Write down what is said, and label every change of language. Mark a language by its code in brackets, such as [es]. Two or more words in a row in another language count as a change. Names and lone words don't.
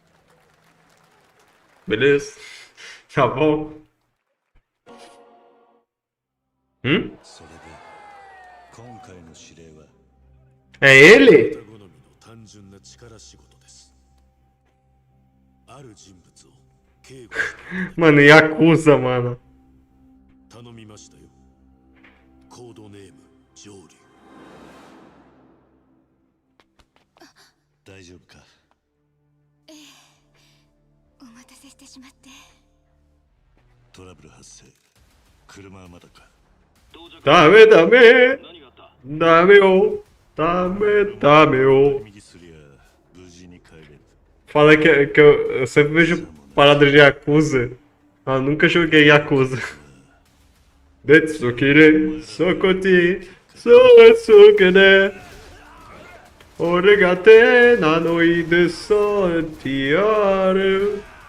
[pt] Beleza. Tá bom. Hum? É ele? Mano, Yakuza, mano. [ja] 頼みましたよ。コードネーム上流。大丈夫か。ええ、お待たせしてしまって。トラブル発生。車はまだか。ダメダメ。ダメよ。ダメダメよ. [pt] Fala que eu sempre vejo parada de Yakuza. Ah, nunca joguei Yakuza. Detsukire, Sokoti, Sosukene, Origate, Nanoi de Santiago.